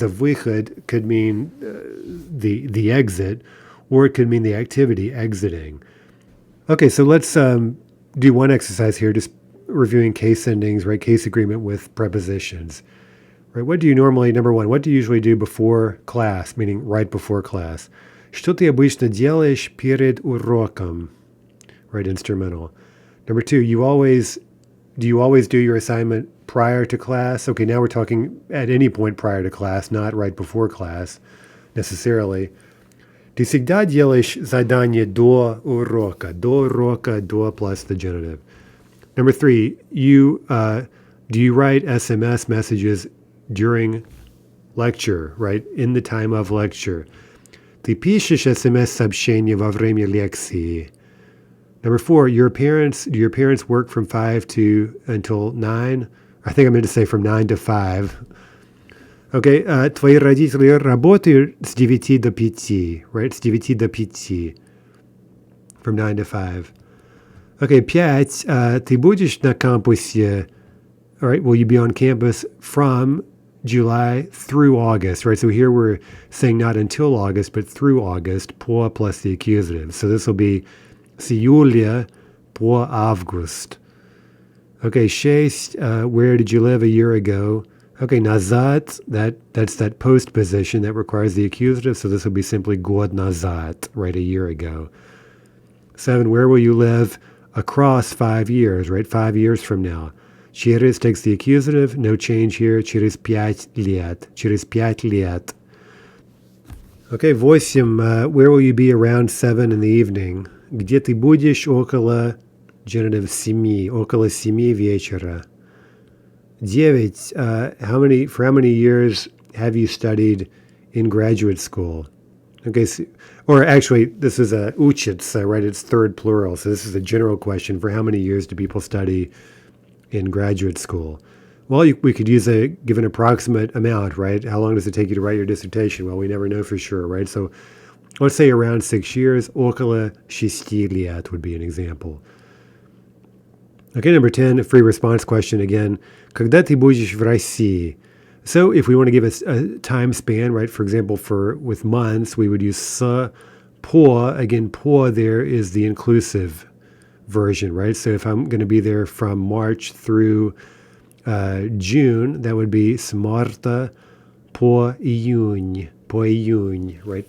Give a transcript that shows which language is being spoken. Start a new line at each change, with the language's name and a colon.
English: The выход could mean the exit, or it could mean the activity, exiting. Okay, so let's do one exercise here, just reviewing case endings, right? Case agreement with prepositions. Right? What do you normally, number one, what do you usually do before class, meaning right before class?
Russian: Что ты обычно делаешь перед уроком?
English: Right, instrumental. Number two, do you always do your assignment prior to class? Okay, now we're talking at any point prior to class, not right before class necessarily.
Russian: Ты всегда делаешь задание до урока? До урока,
English: до plus the genitive. Number three, do you write SMS messages during lecture, right? In the time of lecture.
Russian: Ты пишешь SMS-сообщения во время лекции?
English: Number four, do your parents work from 5 until 9? I think I meant to say from 9 to 5.
Russian: Okay, твои родители работают с 9 до 5, right? С 9 до 5.
English: From 9 to 5.
Russian: Okay, 5, ты будешь на кампусе?
English: All right, will you be on campus from July through August, right? So here we're saying not until August, but through August, по plus the accusative. So this will be
Russian: с июля по август.
English: Okay, 6, where did you live a year ago? Okay, назад, that's that post position that requires the accusative, so this will be simply
Russian: год назад,
English: right, a year ago. 7, where will you live across 5 years, right, 5 years from now?
Russian: Через
English: takes the accusative, no change here,
Russian: через 5 лет, через 5 лет.
English: Okay, 8, where will you be around 7 in the evening?
Russian: Где ты будешь около, genitive 7, около 7 вечера.
English: 9, for how many years have you studied in graduate school. Okay, so, or actually, this is a учится, right? It's third plural. So this is a general question for how many years do people study in graduate school? Well, we could give an approximate amount, right? How long does it take you to write your dissertation? Well, we never know for sure, right? So let's say around 6 years.
Russian: Около 6 лет
English: would be an example. Okay, number 10, a free response question again.
Russian: Когда ты будешь в России?
English: So if we want to give a time span, right, for example, with months, we would use с, по. Again, по there is the inclusive version, right? So if I'm going to be there from March through June, that would be
Russian: с марта по июнь,
English: right?